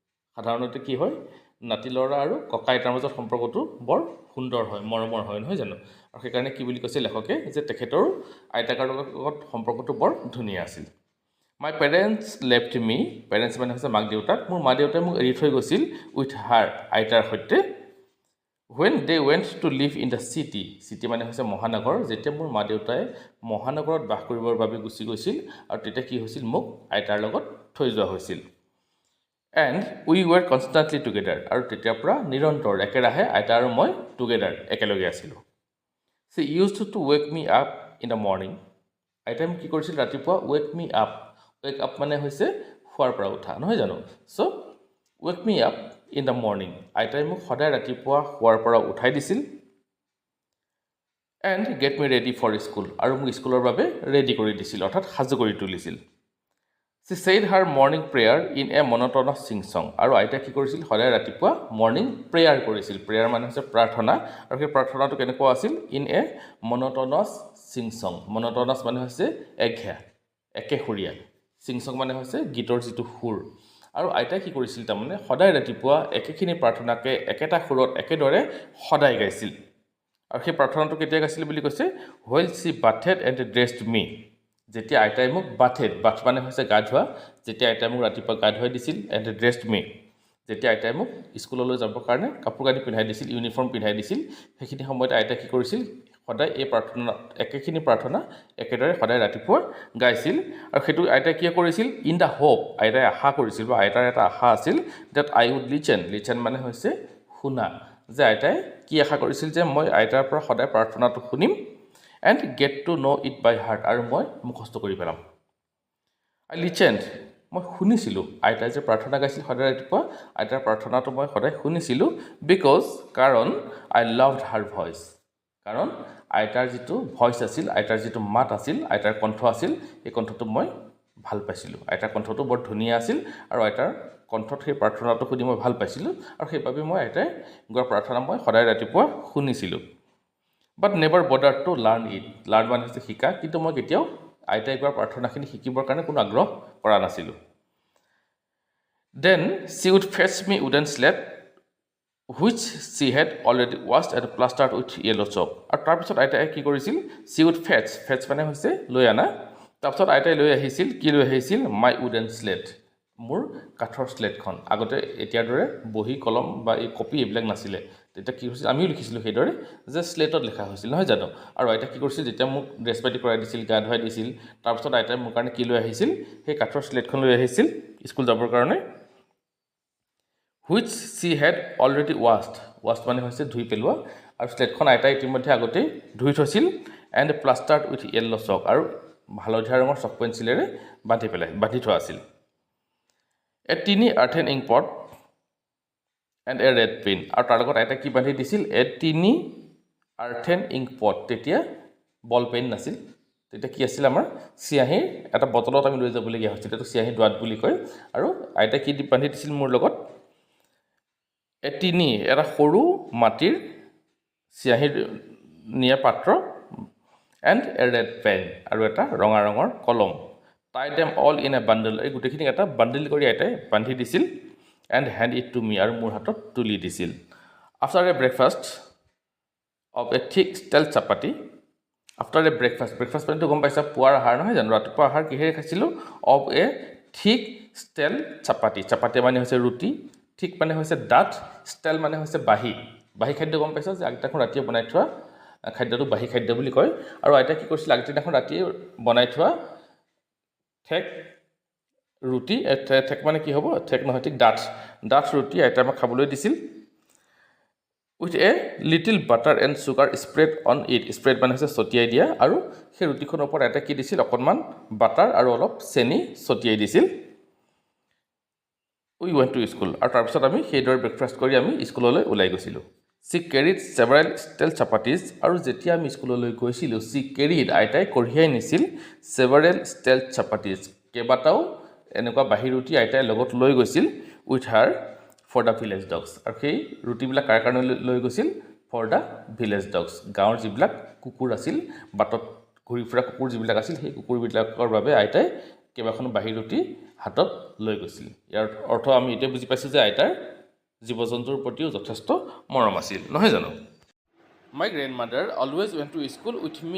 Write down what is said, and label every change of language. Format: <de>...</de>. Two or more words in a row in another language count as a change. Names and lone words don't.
<as>সাধাৰণতে কি হয়? নাতি ল'ৰা আৰু ককা আইতাৰ মাজত সম্পৰ্কটো বৰ সুন্দৰ হয় মৰমৰ হয় নহয় জানো আৰু সেইকাৰণে কি বুলি কৈছে লেখকে যে তেখেতৰ আইতাকৰ লগত সম্পৰ্কটো বৰ ধুনীয়া আছিল</as> <en>my parents left me</en> <as>পেৰেণ্টছ মানে হৈছে মাক দেউতাক মোৰ মা দেউতাই মোক এৰি থৈ গৈছিল</as> <en>with her</en> <as>আইতাৰ সৈতে</as> <en>when they went to live in the city city</en> <as>মানে হৈছে মহানগৰ যেতিয়া মোৰ মা দেউতাই মহানগৰত বাস কৰিবৰ বাবে গুচি গৈছিল আৰু তেতিয়া কি হৈছিল মোক আইতাৰ লগত থৈ যোৱা হৈছিল</as> <en>and we were constantly together</en> <as>আৰু তেতিয়াৰ পৰা নিৰন্তৰ একেৰাহে আইতা আৰু মই টুগেডাৰ একেলগে আছিলোঁ</as> <en>she used to wake me up in the morning</en> <as>আইতাই মোক কি কৰিছিল ৰাতিপুৱা</as> <en>wake me up wake up</en> <as>মানে হৈছে শুৱাৰ পৰা উঠা নহয় জানো</as> <en>so wake me up in the morning</en> <as>আইতাই মোক সদায় ৰাতিপুৱা শুৱাৰ পৰা উঠাই দিছিল</as> <en>and get me ready for school</en> <as>আৰু মোক স্কুলৰ বাবে ৰেডি কৰি দিছিল অৰ্থাৎ সাজু কৰি তুলিছিল</as> <en>she said her morning prayer in a monotonous sing song</en> <as>আৰু আইতাই কি কৰিছিল সদায় ৰাতিপুৱা</as> <en>morning prayer</en> <as>কৰিছিল প্ৰেয়াৰ মানে হৈছে প্ৰাৰ্থনা আৰু সেই প্ৰাৰ্থনাটো কেনেকুৱা আছিল</as> <en>in a monotonous sing song</en> <as>monotonous মানে হৈছে একঘেয়া একেসুৰীয়া</as> <en>sing song</en> <as>মানে হৈছে গীতৰ যিটো সুৰ আৰু আইতাই কি কৰিছিল তাৰমানে সদায় ৰাতিপুৱা একেখিনি প্ৰাৰ্থনাকে একেটা সুৰত একেদৰে সদায় গাইছিল আৰু সেই প্ৰাৰ্থনাটো কেতিয়া গাইছিল বুলি কৈছে</as> <en>while she bathed and dressed me</en> <as>যেতিয়া আইতাই মোক বাথ মানে হৈছে গা ধোৱা যেতিয়া আইতাই মোক ৰাতিপুৱা গা ধুৱাই দিছিল</as> <en>and dressed me</en> <as>যেতিয়া আইতাই মোক স্কুললৈ যাবৰ কাৰণে কাপোৰ কানি পিন্ধাই দিছিল ইউনিফৰ্ম পিন্ধাই দিছিল সেইখিনি সময়ত আইতাই কি কৰিছিল সদায় এই প্ৰাৰ্থনা একেখিনি প্ৰাৰ্থনা একেদৰে সদায় ৰাতিপুৱা গাইছিল আৰু সেইটো আইতাই কি কৰিছিল</as> <en>in the hope</en> <as>আইতাই আশা কৰিছিল বা আইতাৰ এটা আশা আছিল</as> <en>that I would listen</en> <as>মানে হৈছে শুনা যে আইতাই কি আশা কৰিছিল যে মই আইতাৰ পৰা সদায় প্ৰাৰ্থনাটো শুনিম</as> <en>and get to know it by heart</en> <as>আৰু মই মুখস্থ কৰি পেলাম</as> <en>I listened</en> <as>মই শুনিছিলোঁ আইতাই যে প্ৰাৰ্থনা গাইছিল সদায় ৰাতিপুৱা আইতাৰ প্ৰাৰ্থনাটো মই সদায় শুনিছিলোঁ কাৰণ</as> <en>I loved her voice</en> <as>কাৰণ আইতাৰ যিটো ভইচ আছিল আইতাৰ যিটো মাত আছিল আইতাৰ কণ্ঠ আছিল এই কণ্ঠটো মই ভাল পাইছিলোঁ আইতাৰ কণ্ঠটো বৰ ধুনীয়া আছিল আৰু আইতাৰ কণ্ঠত সেই প্ৰাৰ্থনাটো শুনি মই ভাল পাইছিলোঁ আৰু সেইবাবে মই আইতাই গোৱা প্ৰাৰ্থনা মই সদায় ৰাতিপুৱা শুনিছিলোঁ</as> <en>but never bothered to learn it learn</en> <as>মানে হৈছে শিকা কিন্তু মই কেতিয়াও আইতাই গোৱা প্ৰাৰ্থনাখিনি শিকিবৰ কাৰণে কোনো আগ্ৰহ কৰা নাছিলোঁ</as> <en>then she would fetch me wooden slate which she had already washed and plastered with yellow chalk</en> <as>আৰু তাৰপিছত আইতাই কি কৰিছিল</as> <en>she would fetch</en> <as>মানে হৈছে লৈ আনা তাৰপিছত আইতাই লৈ আহিছিল কি লৈ আহিছিল</as> <en>my wooden slate</en> <as>মোৰ কাঠৰ স্লেটখন আগতে এতিয়াৰ দৰে বহি কলম বা এই কপি এইবিলাক নাছিলে তেতিয়া কি হৈছিল আমিও লিখিছিলোঁ সেইদৰে যে স্লেটত লিখা হৈছিল নহয় জানো আৰু আইতাই কি কৰিছিল যেতিয়া মোক ড্ৰেছ পাতি কৰাই দিছিল গা ধুৱাই দিছিল তাৰপিছত আইতাই মোৰ কাৰণে কি লৈ আহিছিল সেই কাঠৰ স্লেটখন লৈ আহিছিল স্কুল যাবৰ কাৰণে</as> <en>which she had already washed</en> <as>মানে হৈছে ধুই পেলোৱা আৰু স্লেটখন আইতাই ইতিমধ্যে আগতেই ধুই থৈছিল</as> <en>and plastered with yellow chalk</en> <as>আৰু হালধীয়া ৰঙৰ চক পেঞ্চিলেৰে বান্ধি থোৱা আছিল</as> <en>a tiny earthen ink pot and a red pen</en> <as>আৰু তাৰ লগত আইতাই কি বান্ধি দিছিল</as> <en>a tiny earthen ink pot</en> <as>তেতিয়া</as> <en>ball pen</en> <as>নাছিল তেতিয়া কি আছিল আমাৰ চিয়াহীৰ এটা বটলত আমি লৈ যাবলগীয়া হৈছিল এইটো চিয়াহী দোৱাত বুলি কয় আৰু আইতাই কি বান্ধি দিছিল মোৰ লগত</as> <en>a tiny</en> <as>এটা সৰু মাটিৰ চিয়াহীৰ নিয়া পাত্ৰ</as> <en>and a red pen</en> <as>আৰু এটা ৰঙা ৰঙৰ কলম</as> <en>tie them all in a bundle</en> <as>এই গুটেখিনি এটা বান্ডিল কৰি আইতাই বান্ধি দিছিল</as> <en>and hand it to me</en> <as>আৰু মোৰ হাতত তুলি দিছিল</as> <en>after a breakfast of a thick stale chapati after a breakfast</en> <as>মানে গম পাইছা পুৱাৰ আহাৰ নহয় জানো ৰাতিপুৱা আহাৰ কিহেৰে খাইছিলোঁ</as> <en>of a thick stale chapati</en> <as>মানে হৈছে ৰুটি ঠিক মানে হৈছে ডাঠ stale মানে হৈছে বাহি খাদ্য গম পাইছা যে আগদিনাখন ৰাতিয়ে বনাই থোৱা খাদ্যটো বাহি খাদ্য বুলি কয় আৰু আইতাই কি কৰিছিল আগদিনাখন ৰাতিয়ে বনাই থোৱা ঠেক ৰুটি ঠেক মানে কি হ'ব ঠেক নহয় ঠিক ডাঠ ৰুটি আইতাই আমাক খাবলৈ দিছিল</as> <en>with a little butter and sugar spread on it spread</en> <as>মানে হৈছে ছটিয়াই দিয়া আৰু সেই ৰুটিখনৰ ওপৰত আইতাই কি দিছিল অকণমান বাটাৰ আৰু অলপ চেনি ছটিয়াই দিছিল</as> <en>we went to school</en> <as>আৰু তাৰপিছত আমি সেইদৰে ব্ৰেকফাষ্ট কৰি আমি স্কুললৈ ওলাই গৈছিলোঁ</as> <en>she carried several stale chapatis</en> <as>আৰু যেতিয়া আমি স্কুললৈ গৈছিলোঁ she carried আইতাই কঢ়িয়াই নিছিল</as> <en>several stale chapatis</en> <as>কেইবাটাও এনেকুৱা বাহি ৰুটি আইতাই লগত লৈ গৈছিল</as> <en>with her for the village dogs</en> <as>আৰু সেই ৰুটিবিলাক কাৰ কাৰণে লৈ গৈছিল</as> <en>for the village dogs</en> <as>গাঁৱৰ যিবিলাক কুকুৰ আছিল বাটত ঘূৰি ফুৰা কুকুৰ যিবিলাক আছিল সেই কুকুৰবিলাকৰ বাবে আইতাই কেইবাখনো বাহি ৰুটি হাতত লৈ গৈছিল ইয়াৰ অৰ্থ আমি এতিয়া বুজি পাইছোঁ যে আইতাৰ জীৱ জন্তুৰ প্ৰতিও যথেষ্ট মৰম আছিল নহয় জানো</as> <en>my grandmother always went to school with me.</en>